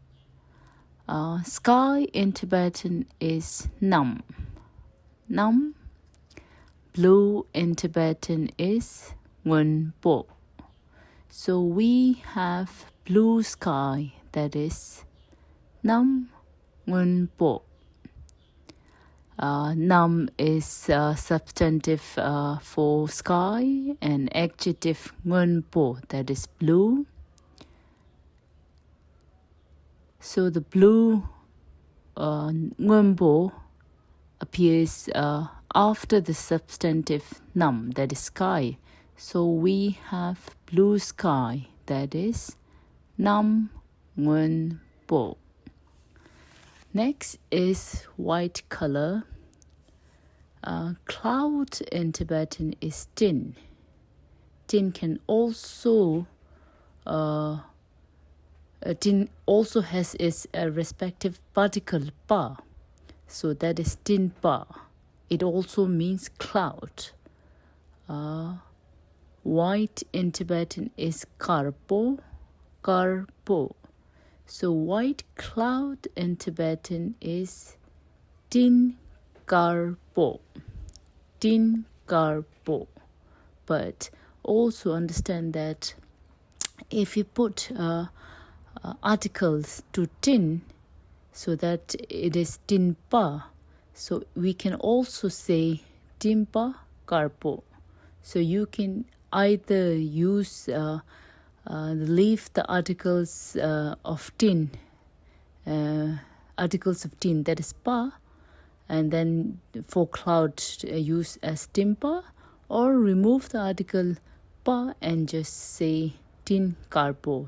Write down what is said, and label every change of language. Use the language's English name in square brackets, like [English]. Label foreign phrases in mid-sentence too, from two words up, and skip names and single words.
[English] Sky in Tibetan is nam. Nam. Blue in Tibetan is [Tibetan] ngun po. [English] So we have blue sky, that is [Tibetan] nam ngun po. [English] Nam is substantive for sky, and adjective [Tibetan] ngun po, [English] that is blue. So the blue [Tibetan] ngun po [English] appears after the substantive nam, that is sky. So we have blue sky, that is [Tibetan] Nam ngun bo. [English] Next is white color. Cloud in Tibetan is tin. Tin can also tin also has its respective particle pa. So that is [Tibetan] tin pa. [English] It also means cloud. White in Tibetan is karpo. Karpo. So white cloud in Tibetan is [Tibetan] tin karpo. Tin karpo. [English] But also understand that if you put articles to tin, so that it is tinpa, so we can also say [Tibetan] tinpa karpo. [English] So you can either leave the articles of tin, that is pa, and then for cloud use as timpa, or remove the article pa and just say [Tibetan] tin karpo.